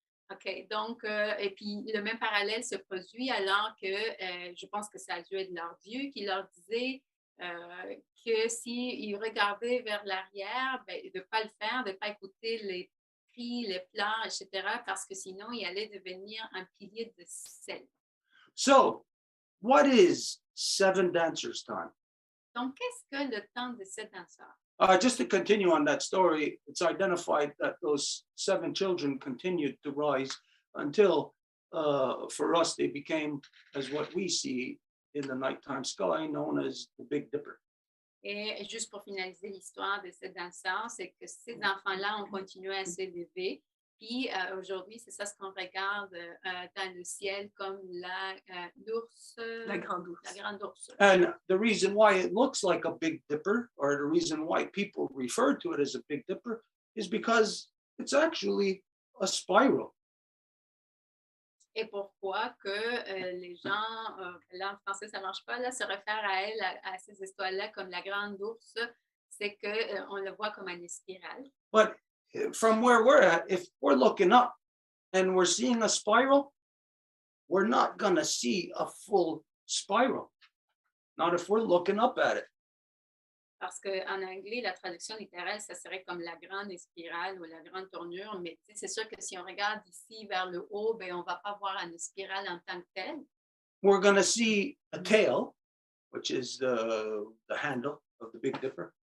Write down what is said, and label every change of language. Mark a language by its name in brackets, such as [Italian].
[French] OK, donc, et puis le même parallèle se produit alors que je pense que ça a dû être leur Dieu qui leur disait que s'ils regardaient vers l'arrière, ben, de ne pas le faire, de ne pas écouter les cris, les pleurs, etc., parce que sinon, il allait devenir un pilier de sel. [English] So, what is seven dancers' time? [French] Donc, qu'est-ce que le temps de sept danseurs? [English] Just to continue on that story, it's identified that those seven children continued to rise until, for us, they became as what we see in the nighttime sky, known as the Big Dipper. [French] Et juste pour finaliser l'histoire de ces danseurs, c'est que ces enfants-là ont continué à s'élever. Puis aujourd'hui, c'est ça ce qu'on regarde dans le ciel comme l'ours. La grande ours. La grande ours. [English] And the reason why it looks like a Big Dipper, or the reason why people refer to it as a Big Dipper, is because it's actually a spiral. [French] Et pourquoi que les gens, là en français ça ne marche pas, là, se réfèrent à elle, à ces histoires-là comme la grande ours, c'est qu'on le voit comme une spirale. [English] But from where we're at, if we're looking up and we're seeing a spiral, we're not going to see a full spiral. Not if we're looking up at it. [French] Parce qu'en anglais, la traduction littérale, ça serait comme la grande spirale ou la grande tournure, mais c'est sûr que si on regarde ici vers le haut, ben, on ne va pas voir une spirale en tant que telle. [English] We're going to see a tail, which is the handle of the Big Dipper.